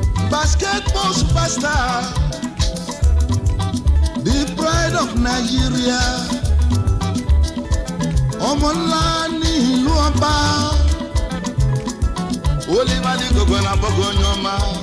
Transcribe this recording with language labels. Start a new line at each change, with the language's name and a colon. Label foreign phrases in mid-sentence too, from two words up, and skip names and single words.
English: Basketball superstar, the pride of Nigeria.
Yoruba: Ọmọ ńlá ní ìlú ọba. Oliver Dikogo na Bogo Nyoma.